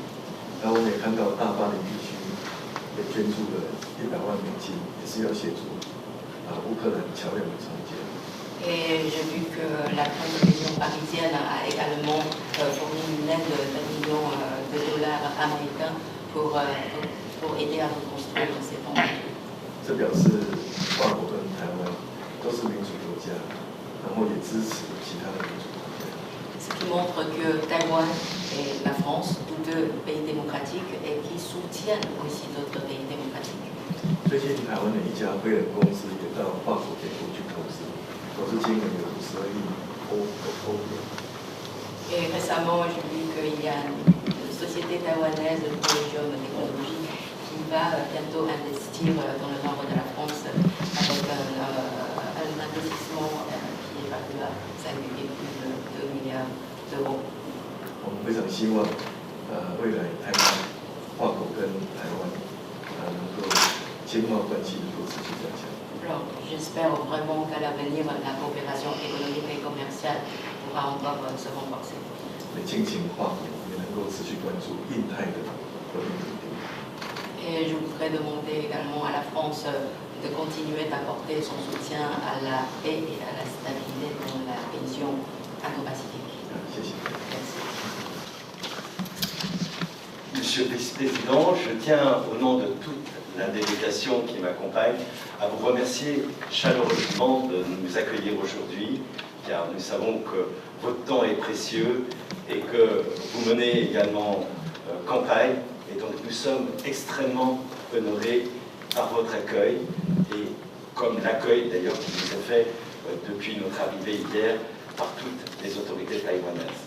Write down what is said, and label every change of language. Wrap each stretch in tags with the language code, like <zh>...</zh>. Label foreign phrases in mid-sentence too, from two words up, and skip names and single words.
<zh>然后我们也看到大巴黎地区也捐助了100万美金，也是要协助乌克兰桥梁的重建。</zh> <fr>Et j'ai vu que la grande région parisienne a également fourni une aide d'1 million de dollars américains pour aider à reconstruire ces ponts.</fr> <zh>这表示法国跟台湾都是民主国家，然后也支持其他的民主国家。</zh> <fr>Ce qui montre que Taïwan et la France, tous deux pays démocratiques, et qui soutiennent aussi d'autres pays démocratiques.</fr> <zh>最近台湾的一家飞人公司也到法国给国去投资，投资金额有52亿欧元。</zh> <fr>Et récemment, j'ai vu qu'il y a une société taïwanaise de Collegium Technologies qui va bientôt investir dans le nord de la France avec un investissement qui est évalué à 5,2 milliards d'euros.</fr> <zh>我们非常希望未来台湾、法国跟台湾能够经贸关系能够持续加强。</zh> <fr>Alors, j'espère vraiment qu'à l'avenir, la coopération économique et commerciale pourra encore se renforcer.</fr> <zh>也敬请法国也能够持续关注印太的和平稳定。</zh> <fr>Et je voudrais demander également à la France de continuer d'apporter son soutien à la paix et à la stabilité dans la région Indo-Pacifique.</fr> <zh>谢谢。</zh> <fr>Merci. Monsieur le Vice-président, je tiens au nom de toute la délégation qui m'accompagne à vous remercier chaleureusement de nous accueillir aujourd'hui, car nous savons que votre temps est précieux et que vous menez également campagne, et donc nous sommes extrêmement honorés par votre accueil, et comme l'accueil d'ailleurs qui nous est fait depuis notre arrivée hier par toutes les autorités taïwanaises.</fr>